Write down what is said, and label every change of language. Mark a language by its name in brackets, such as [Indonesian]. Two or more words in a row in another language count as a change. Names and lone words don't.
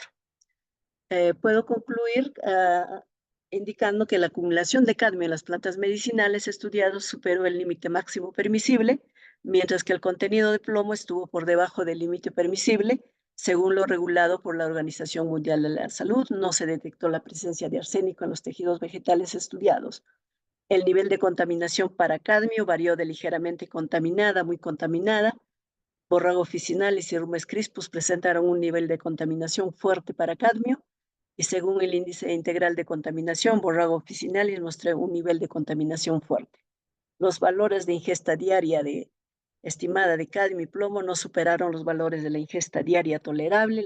[Spanish] Puedo concluir indicando que la acumulación de cadmio en las plantas medicinales estudiadas superó el límite máximo permisible, mientras que el contenido de plomo estuvo por debajo del límite permisible. Según lo regulado por la Organización Mundial de la Salud, no se detectó la presencia de arsénico en los tejidos vegetales estudiados. El nivel de contaminación para cadmio varió de ligeramente contaminada a muy contaminada. Borrago officinalis y Rumes crispus presentaron un nivel de contaminación fuerte para cadmio, y según el índice integral de contaminación, Borrago officinalis muestra un nivel de contaminación fuerte. Los valores de ingesta diaria estimada de cadmio y plomo no superaron los valores de la ingesta diaria tolerable.